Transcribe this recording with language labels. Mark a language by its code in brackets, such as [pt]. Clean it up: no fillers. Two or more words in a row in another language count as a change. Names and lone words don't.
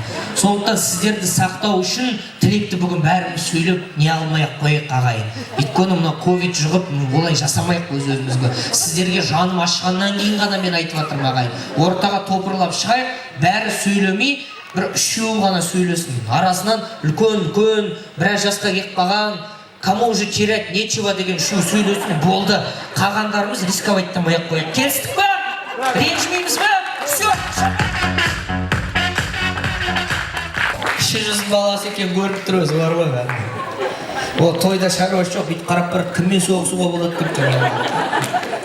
[kk] Сондықтан сіздерді сақтау үшін тілекті бүгін бәріміз сөйлеп не алмай-ақ қояйық ағайын. Өйткені мына ковид жұғып олай жасамайық өзімізге. Сіздерге жаным ашқаннан кейін ғана мен айтып жатырмын ағайын. Ортаға топырлап шығайық, бәрі сөйлемей, бір үшеуі ғана сөйлесін. Арасынан үлкен біраз жасқа келіп қалған, [ru] кому уже терять нечего [kk] деген үшеу сөйлесін, болды. Қалғандарымыз рисковаттамай-ақ қояйық. Келістік па? Ренжімейміз ба? Все! Кіші жүздің баласы екен көріп тұр өзі бар ғой. О, тойда шаруасы жоқ, бүйтіп қарап барып, кіммен соғысуға болады деп жаңағы.